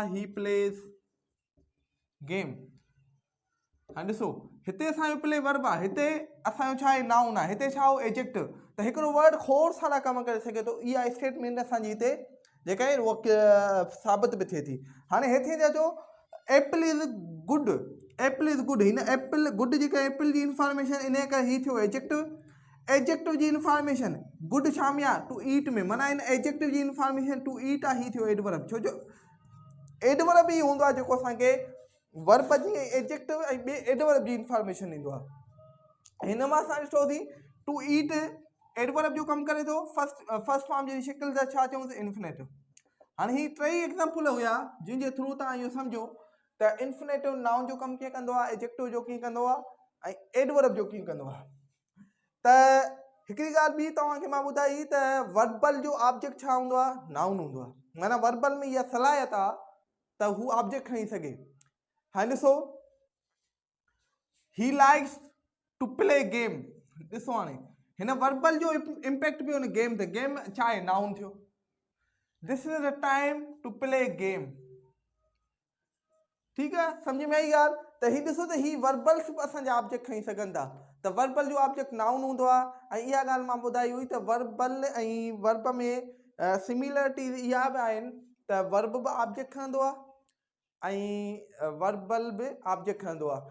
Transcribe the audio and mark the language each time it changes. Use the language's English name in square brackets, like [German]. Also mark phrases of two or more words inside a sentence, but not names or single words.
[English] He plays game. [Sindhi] हाणे ॾिसो, हिते असांजो [English] play verb [Sindhi] आहे, हिते असांजो छा आहे? नाउन आहे। हिते छा हो? एडजेक्टिव। त हिकिड़ो वर्ड खोड़ सारा कम करे सघे थो। इहा स्टेटमेंट असांजी हिते जेका आहे उहा साबित बि थिए थी। हाणे हिते अचो, [English] Apple is good. Apple is good. [Sindhi] हिन [English] apple good [Sindhi] जेका एप्पल जी इंफॉर्मेशन, इन करे ही थियो एडजेक्टिव। एडजेक्टिव जी इंफॉर्मेशन गुड छा में आहे? [English] to eat [Sindhi] में। माना इन एडजेक्टिव जी इंफॉर्मेशन [English] to eat [Sindhi] आहे, ही थियो एडवर्ब। छो जो एडवर्ब ई हूंदो आहे जेको असांखे वर्ब जी एडजेक्टिव ऐं ॿिए एडवर्ब जी इंफॉर्मेशन ॾींदो आहे। हिन मां असां ॾिठोसीं [English] to eat [Sindhi] एडवर्ब जो कमु करे थो, [English] first form [Sindhi] जी शिकिल त छा चऊंसि? इन्फिनेटिव। हाणे ही टई एग्ज़ाम्पल हुया जंहिंजे थ्रू तव्हां इहो सम्झो त इन्फिनेटिव नाउन जो कमु कीअं कंदो आहे, एडजेक्टिव जो कीअं कंदो आहे, ऐं एडवर्ब जो कीअं कंदो आहे। त हिकिड़ी ॻाल्हि ॿी तव्हांखे मां ॿुधाई त वर्बल जो ऑब्जेक्ट छा हूंदो आहे? नाउन हूंदो आहे। माना वर्बल में इहा सलाहियत आहे त हू ऑब्जेक्ट खणी सघे। हाणे ॾिसो, [English] He likes to play game. [Sindhi] ॾिसो, हाणे हिन वर्बल जो इम्पैक्ट बि हुन गेम ते। गेम छा आहे? नाउन थियो। [English] This is the time to play game. [Sindhi] ठीकु आहे, सम्झ में आई ॻाल्हि? त ही ॾिसो त ही वर्बल्स बि असांजा ऑब्जेक्ट खणी सघनि था। त वर्बल जो ऑब्जेक्ट नाउन हूंदो आहे। ऐं इहा ॻाल्हि मां ॿुधाई हुई त वर्बल ऐं वर्ब में सिमिलरिटीज़ इहा बि आहिनि त वर्ब बि ऑब्जेक्ट खणंदो आहे ऐं वर्बल बि ऑब्जेक्ट खणंदो आहे।